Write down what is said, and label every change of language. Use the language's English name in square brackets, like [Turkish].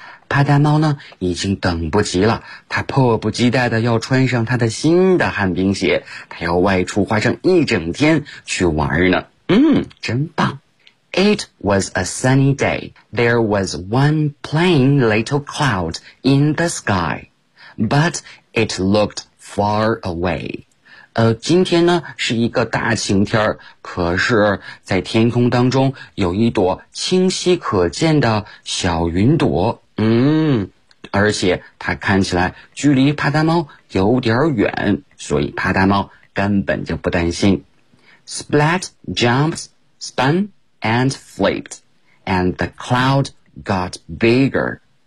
[Chinese] 帕达猫呢已经等不及了，他迫不及待的要穿上他的新的旱冰鞋，他要外出花上一整天去玩呢。真棒。 [English] It was a sunny day. There was one plain little cloud in the sky. But it looked far away. [Chinese] 今天呢是一个大晴天，可是在天空当中有一朵清晰可见的小云朵。而且它看起来距离帕达猫有点远，所以帕达猫根本就不担心。 [English] Splat jumped, spun,and flipped, and the cloud got bigger.